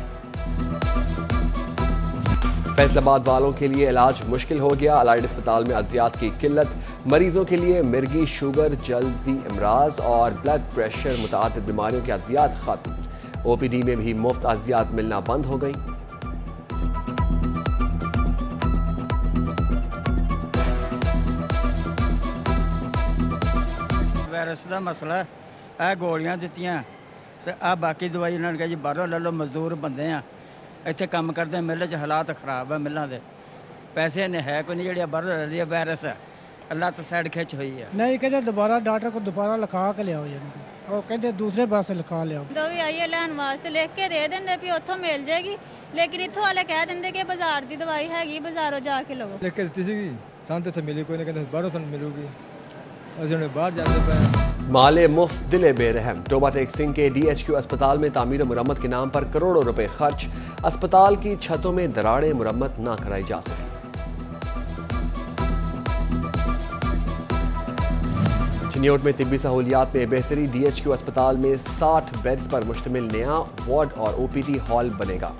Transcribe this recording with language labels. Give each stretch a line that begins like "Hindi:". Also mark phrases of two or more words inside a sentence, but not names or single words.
Urdu: فیصل آباد والوں کے لیے علاج مشکل ہو گیا، الائڈ اسپتال میں ادویات کی قلت، مریضوں کے لیے مرگی، شوگر، جلدی امراض اور بلڈ پریشر، متعدد بیماریوں کے ادویات ختم، OPD میں بھی مفت ادویات ملنا بند ہو گئی۔ وائرس کا مسئلہ ہے،
Punjabi: گولیاں دیتیاں تے باقی دوائی انہوں نے کہا جی باہروں لے لو، مزدور بندے ہیں ਇੱਥੇ ਕੰਮ ਕਰਦੇ ਮਿੱਲ 'ਚ ਹਾਲਾਤ ਖਰਾਬ ਹੈ, ਮਿੱਲਾਂ ਦੇ ਪੈਸੇ ਨੇ ਹੈ ਕੋਈ ਨਹੀਂ, ਜਿਹੜੀ ਬਾਹਰੋਂ ਲੈ ਰਹੀ ਹੈ ਵਾਇਰਸ ਹੈ, ਅੱਲਾ ਤੋਂ ਸਾਈਡ ਖਿੱਚ ਹੋਈ ਹੈ। ਨਹੀਂ ਕਹਿੰਦੇ ਦੁਬਾਰਾ ਡਾਕਟਰ ਕੋਲ ਦੁਬਾਰਾ ਲਿਖਾ ਕੇ ਲਿਆਓ ਜੀ, ਉਹ ਕਹਿੰਦੇ ਦੂਸਰੇ ਪਾਸੇ ਲਿਖਾ ਲਿਆਓ। ਦਵਾਈ ਆਈਏ ਲੈਣ ਵਾਸਤੇ ਲਿਖ ਕੇ ਦੇ ਦਿੰਦੇ ਵੀ ਉੱਥੋਂ ਮਿਲ ਜਾਏਗੀ, ਲੇਕਿਨ ਇੱਥੋਂ ਵਾਲੇ ਕਹਿ ਦਿੰਦੇ ਕਿ ਬਾਜ਼ਾਰ ਦੀ ਦਵਾਈ ਹੈਗੀ, ਬਾਜ਼ਾਰੋਂ ਜਾ ਕੇ ਲਵੋ। ਲਿਖ ਕੇ ਦਿੱਤੀ ਸੀਗੀ, ਸਾਨੂੰ ਇੱਥੇ ਮਿਲੀ ਕੋਈ ਨਹੀਂ, ਕਹਿੰਦੇ ਬਾਹਰੋਂ ਸਾਨੂੰ ਮਿਲੂਗੀ, ਅਸੀਂ ਹੁਣ ਬਾਹਰ ਜਾਂਦੇ ਪਏ।
Urdu: مالے مفت دلے بے رحم، ٹوبہ ٹیک سنگھ کے DHQ اسپتال میں تعمیر و مرمت کے نام پر کروڑوں روپے خرچ، اسپتال کی چھتوں میں دراڑیں مرمت نہ کرائی جا سکی۔ چنیوٹ میں طبی سہولیات میں بہتری، DHQ اسپتال میں 60 بیڈز پر مشتمل نیا وارڈ اور OPD ہال بنے گا۔